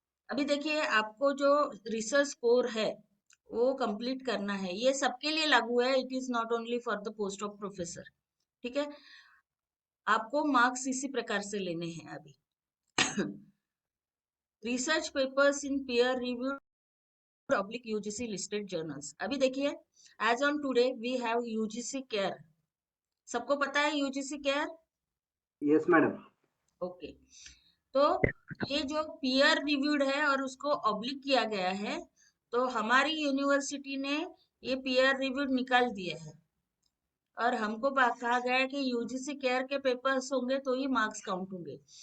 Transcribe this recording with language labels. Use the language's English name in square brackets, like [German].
[Hindi] अभी देखिए, आपको जो रिसर्च स्कोर है वो कंप्लीट करना है, ये सबके लिए लागू है, [English] It is not only for the post of professor. [Hindi] ठीक है, आपको मार्क्स इसी प्रकार से लेने हैं अभी। [English] Research papers in peer reviewed public UGC listed journals। [Hindi] अभी देखिए, [English] As on today we have UGC care. [Hindi] सबको पता है UGC care? [English] Yes madam. [Hindi] Okay, तो ये जो पीयर रिव्यूड है और उसको ऑब्लिक किया गया है, तो हमारी यूनिवर्सिटी ने ये पीयर रिव्यूड निकाल दिया है और हमको कहा गया है कि UGC केयर के पेपर्स होंगे तो ही मार्क्स काउंट होंगे।